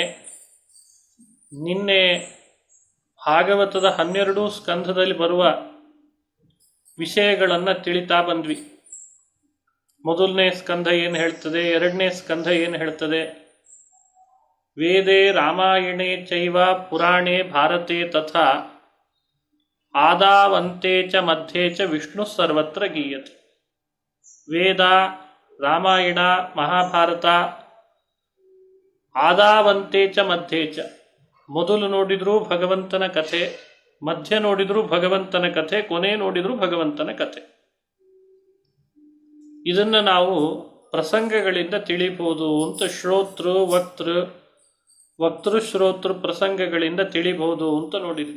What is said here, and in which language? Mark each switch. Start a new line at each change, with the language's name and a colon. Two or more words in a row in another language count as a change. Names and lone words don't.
Kannada: ನಿನ್ನೆ ಭಾಗವತದ 12 ಸ್ಕಂಧದಲ್ಲಿ ಬರುವ ವಿಷಯಗಳನ್ನು ತಿಳಿತಾ ಬಂದ್ವಿ. ಮೊದಲನೇ ಸ್ಕಂಧ ಏನು ಹೇಳ್ತದೆ, ಎರಡನೇ ಸ್ಕಂಧ ಏನು ಹೇಳ್ತದೆ,
Sanskrit: ವೇದೇ ರಾಮಾಯಣೇ ಚೈವ ಪುರಾಣೇ ಭಾರತೆ ತಥಾ ಆದಾವಂತೆ ಚ ಮಧ್ಯೆ ಚ ವಿಷ್ಣು ಸರ್ವತ್ರ ಗೀಯತೆ.
Kannada: ವೇದ, ರಾಮಾಯಣ, ಮಹಾಭಾರತ,
Sanskrit: ಆದಾವಂತೆ ಚ ಮಧ್ಯೆ ಚ,
Kannada: ಮೊದಲು ನೋಡಿದ್ರೂ ಭಗವಂತನ ಕಥೆ, ಮಧ್ಯ ನೋಡಿದ್ರೂ ಭಗವಂತನ ಕಥೆ, ಕೊನೆ ನೋಡಿದ್ರೂ ಭಗವಂತನ ಕಥೆ. ಇದನ್ನು ನಾವು ಪ್ರಸಂಗಗಳಿಂದ ತಿಳಿಬಹುದು ಅಂತ ವಕ್ತೃ ಶ್ರೋತೃ ಪ್ರಸಂಗಗಳಿಂದ ತಿಳಿಬಹುದು ಅಂತ ನೋಡಿದ್ವಿ.